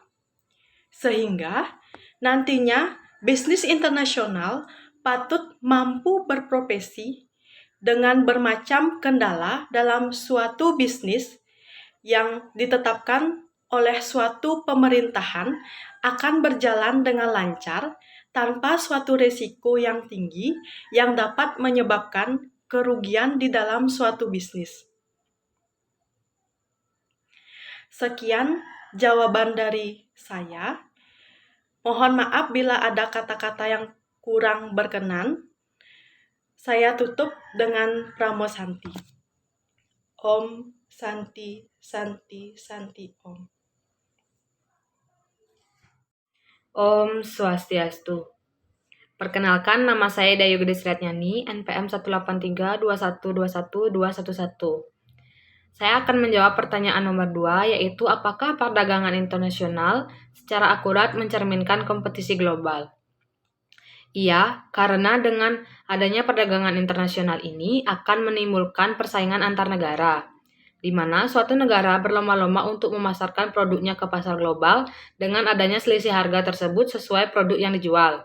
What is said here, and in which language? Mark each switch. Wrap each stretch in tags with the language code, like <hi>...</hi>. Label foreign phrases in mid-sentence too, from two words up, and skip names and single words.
<id>Sehingga nantinya bisnis internasional patut mampu berprofesi dengan bermacam kendala dalam suatu bisnis yang ditetapkan oleh suatu pemerintahan akan berjalan dengan lancar tanpa suatu risiko yang tinggi yang dapat menyebabkan kerugian di dalam suatu bisnis. Sekian jawaban dari saya. Mohon maaf bila ada kata-kata yang kurang berkenan. Saya tutup dengan Pramo Santi.</id> <sa>Om Santi, Santi, Santi, Om. Om Swastiastu.</sa> <id>Perkenalkan, nama saya Dayu Gede Sriatnyani, NPM 18321212111. Saya akan menjawab pertanyaan nomor 2, yaitu apakah perdagangan internasional secara akurat mencerminkan kompetisi global? Iya, karena dengan adanya perdagangan internasional ini akan menimbulkan persaingan antar negara, di mana suatu negara berlomba-lomba untuk memasarkan produknya ke pasar global dengan adanya selisih harga tersebut sesuai produk yang dijual.</id>